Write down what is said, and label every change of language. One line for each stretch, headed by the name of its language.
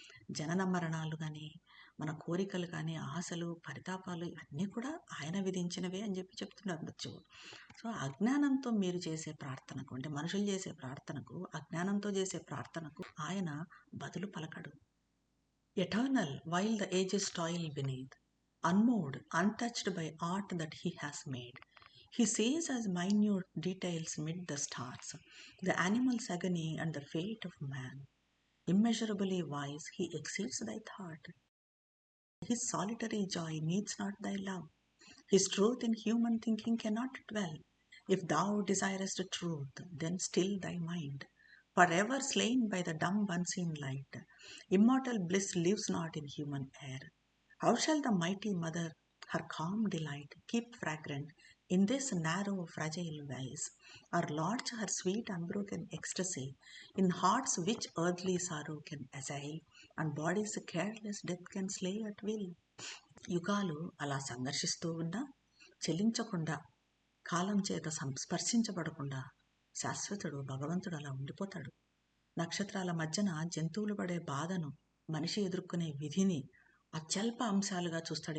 Telugu: జనన మరణాలు కానీ, మన కోరికలు కానీ, ఆశలు, పరితాపాలు ఇవన్నీ కూడా ఆయన విధించినవే అని చెప్తున్నారు మృత్యువు. సో అజ్ఞానంతో మీరు చేసే ప్రార్థనకు, అంటే మనుషులు చేసే ప్రార్థనకు, అజ్ఞానంతో చేసే ప్రార్థనకు ఆయన బదులు పలకడు.
English: Eternal while the ages toil beneath, unmoved, untouched by aught that he has made. He sees as minute details mid the stars, the animal's agony and the fate of man. Immeasurably wise, he exceeds thy thought. His solitary joy needs not thy love. His truth in human thinking cannot dwell. If thou desirest truth, then still thy mind, forever slain by the dumb unseen light. Immortal bliss lives not in human air. How shall the mighty mother her calm delight, keep fragrant in this narrow, fragile vase, or lodge her sweet, unbroken ecstasy in hearts which earthly sorrow can assail, and bodies careless death can slay at will.
Telugu: యుగాలు అలా సంఘర్షిస్తూ ఉన్నా చెలించకుండా, కాలం చేత స్పర్శించబడకుండా శాశ్వతుడు భగవంతుడు అలా ఉండిపోతాడు. నక్షత్రాల మధ్యన జంతువులు పడే బాధను, మనిషి ఎదుర్కొనే విధిని అత్యల్ప అంశాలుగా చూస్తాడు.